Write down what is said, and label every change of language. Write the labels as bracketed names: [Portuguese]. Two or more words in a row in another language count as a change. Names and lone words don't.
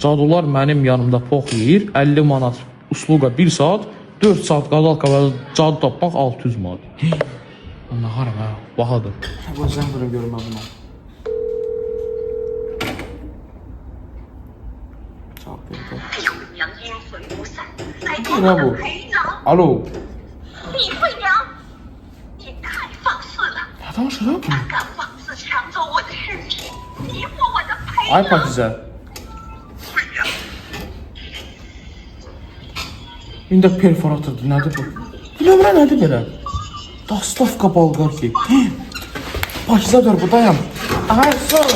[Azerbaijani] Cadular mənim yanımda pox yeyir. 50 manat usluqa 1 saat, 4 saat Qadalqa və cadu tapmaq 600 manat. Nə haram ha, bahadır. Bu zəng vurun görüm mən buna. Cavab verdi. Ne bu? Alo. [Chinese] 李会长，你太放肆了！ [Azerbaijani] Ne danışırım? [Chinese] 敢妄自抢走我的身体，迷惑我的陪 [Azerbaijani] Ay [Chinese] 葬。 [Azerbaijani] Pakize. İndi perforatordur, nədir bu? Bilməm, nədir belə? Dastavka balqar ki. Pakizədir, buradayam. Ay, sorun.